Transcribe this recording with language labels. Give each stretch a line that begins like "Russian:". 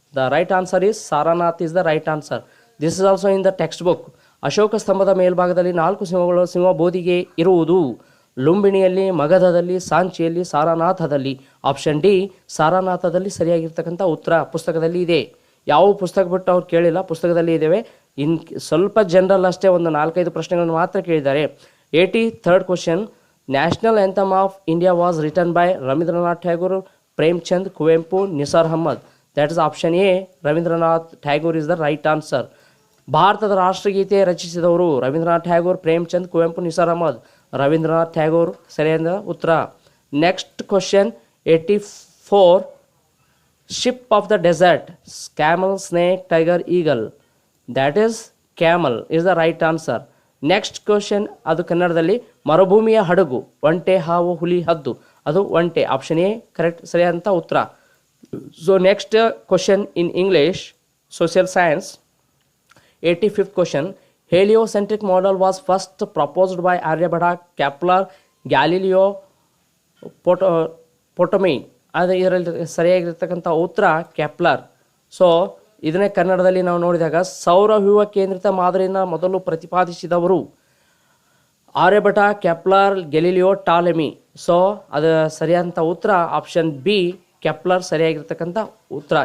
English: The right answer is Saranath is the right answer. This is also in the textbook.
Kannada: Ashoka ಸ್ತಂಭದ ಮೇಲ್ಭಾಗದಲ್ಲಿ 4 ಸಿಂಹಗಳು ಸಿಂಹಬೋಧಿಗೆ ಇರುವುದು. ಲುಂಬಿಣಿಯಲ್ಲಿ, ಮಗಧದಲ್ಲಿ, ಸಾಂಚಿಯಲ್ಲಿ, ಸಾರನಾಥದಲ್ಲಿ. Option D ಸಾರನಾಥದಲ್ಲಿ ಸರಿಯಾಗಿರ್ತಕ್ಕಂಥ ಉತ್ತರ. ಪುಸ್ತಕದಲ್ಲಿ ಇದೆ. ಯಾವ ಪುಸ್ತಕ ಬಿಟ್ಟು ಅವ್ರು ಕೇಳಿಲ್ಲ, ಪುಸ್ತಕದಲ್ಲಿ ಇದ್ದೇವೆ. ಸ್ವಲ್ಪ ಜನರಲ್ ಅಷ್ಟೇ ಒಂದು 4-5 ಪ್ರಶ್ನೆಗಳನ್ನು ಮಾತ್ರ ಕೇಳಿದ್ದಾರೆ.
English: 83rd question, national anthem of India was written by Rabindranath Tagore, Premchand, Kuvempu, Nisar Ahmed. That is option A Rabindranath Tagore is the right answer.
Kannada: ಭಾರತದ ರಾಷ್ಟ್ರಗೀತೆ ರಚಿಸಿದವರು ರವೀಂದ್ರನಾಥ್ ಟ್ಯಾಗೋರ್, ಪ್ರೇಮ್ಚಂದ್, ಕುವೆಂಪು, ನಿಸಾರ್ ಅಹಮದ್.
English: Rabindranath Tagore
Kannada: ಸರಿಯಾದ ಉತ್ತರ.
English: Next question 84, ship of the desert, camel, snake, tiger, eagle. That is camel is the right answer. Next question,
Kannada: ಅದು ಕನ್ನಡದಲ್ಲಿ ಮರುಭೂಮಿಯ ಹಡಗು, ಒಂಟೆ, ಹಾವು, ಹುಲಿ, ಹದ್ದು. ಅದು ಒಂಟೆ.
English: option A correct
Kannada: ಸರಿಯಾದಂಥ ಉತ್ತರ.
English: So next question in English social science. 85th question, heliocentric model was first proposed by Aryabhata, Kepler, Galileo, Ptolemy.
Kannada: ಆದರೆ ಇದರಲ್ಲಿ ಸರಿಯಾಗಿರ್ತಕ್ಕಂಥ ಉತ್ತರ ಕೆಪ್ಲರ್. ಸೊ ಇದನ್ನೇ ಕನ್ನಡದಲ್ಲಿ ನಾವು ನೋಡಿದಾಗ ಸೌರವ್ಯೂಹ ಕೇಂದ್ರಿತ ಮಾದರಿಯನ್ನು ಮೊದಲು ಪ್ರತಿಪಾದಿಸಿದವರು Aryabhata, Kepler, Galileo, Ptolemy. So ಅದು ಸರಿಯಾದಂಥ ಉತ್ತರ ಆಪ್ಷನ್ ಬಿ ಕೆಪ್ಲರ್ ಸರಿಯಾಗಿರ್ತಕ್ಕಂಥ ಉತ್ತರ.